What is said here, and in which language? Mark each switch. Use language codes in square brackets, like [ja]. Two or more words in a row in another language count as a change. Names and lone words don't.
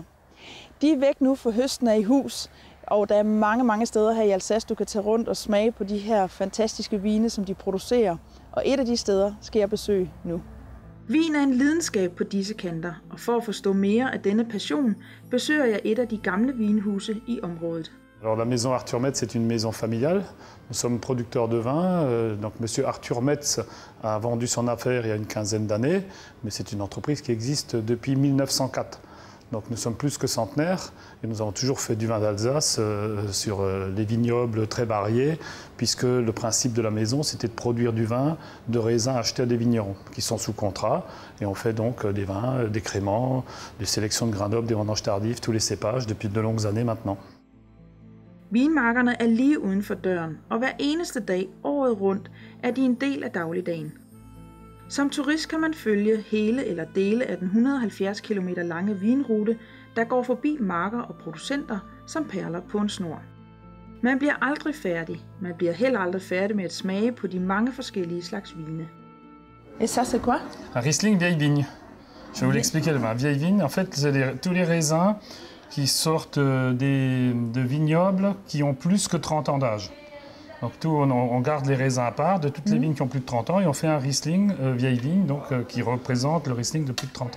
[da] De er væk nu, for høsten er i hus, og der er mange steder her i Alsace, du kan tage rundt og smage på de her fantastiske vine, som de producerer. Og et af de steder skal jeg besøge nu. Vin er en lidenskab på disse kanter, og for at forstå mere af denne passion, besøger jeg et af de gamle vinhuse i området. [fr] Alors, la maison Arthur Metz est une maison familiale. Nous sommes producteurs de vin. Donc, Monsieur Arthur Metz a vendu son affaire il y a une quinzaine d'années, mais c'est une entreprise qui existe depuis 1904. Donc, nous sommes plus que centenaires et nous avons toujours fait du vin d'Alsace sur les vignobles très variés, puisque le principe de la maison, c'était de produire du vin de raisins achetés à des vignerons qui sont sous contrat. Et on fait donc des vins, des créments, des sélections de grains nobles, des vendanges tardives, tous les cépages depuis de longues années maintenant. [da] Vinmarkerne er lige uden for døren, og hver eneste dag året rundt er de en del af dagligdagen. Som turist kan man følge hele eller dele af den 170 km lange vinrute, der går forbi marker og producenter som perler på en snor. Man bliver aldrig færdig. Man bliver heller aldrig færdig med at smage på de mange forskellige slags vine. [fr] Et ça c'est quoi? Un Riesling vieille vigne. Je vais vous l'expliquer le vin. Vieille vigne, en fait, c'est tous les raisins qui sortent de vignobles qui ont plus que 30 ans d'âge. Donc on garde les raisins à part de toutes les vignes qui ont plus de 30 ans et on fait un Riesling vieille vigne donc, qui représente le Riesling de plus de 30 ans.